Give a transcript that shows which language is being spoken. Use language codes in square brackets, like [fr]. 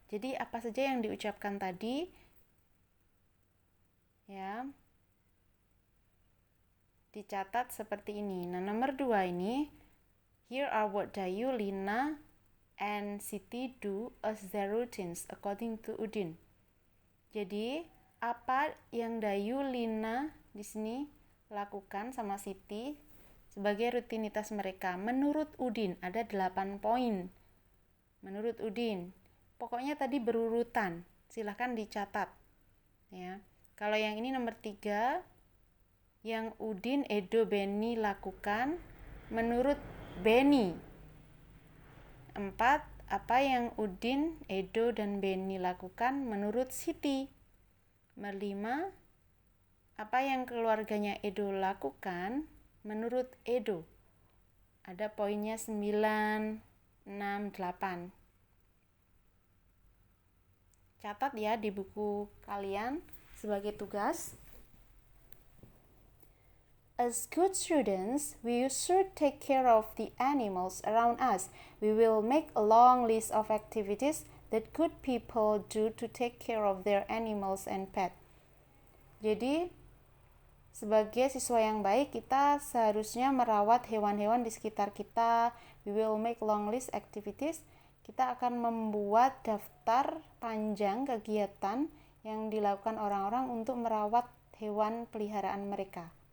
[id] Jadi apa saja yang diucapkan tadi ya dicatat seperti ini. Nah, nomor 2 ini, [en] here are what Dayu, Lina, and Siti do as their routines according to Udin. [id] Jadi, apa yang Dayu, Lina di sini lakukan sama Siti sebagai rutinitas mereka menurut Udin? Ada 8 poin. Menurut Udin. Pokoknya tadi berurutan. Silahkan dicatat. Ya. Kalau yang ini nomor 3, yang Udin, Edo, Beni lakukan menurut Beni. 4, apa yang Udin, Edo, dan Beni lakukan menurut Siti. Nomor 5, apa yang keluarganya Edo lakukan menurut Edo. Ada poinnya 9, 6, 8. Catat ya di buku kalian sebagai tugas. [en] As good students, we should take care of the animals around us. We will make a long list of activities that good people do to take care of their animals and pets. [id] Jadi, sebagai siswa yang baik, kita seharusnya merawat hewan-hewan di sekitar kita. [en] We will make long list activities. [id] Kita akan membuat daftar panjang kegiatan yang dilakukan orang-orang untuk merawat hewan peliharaan mereka.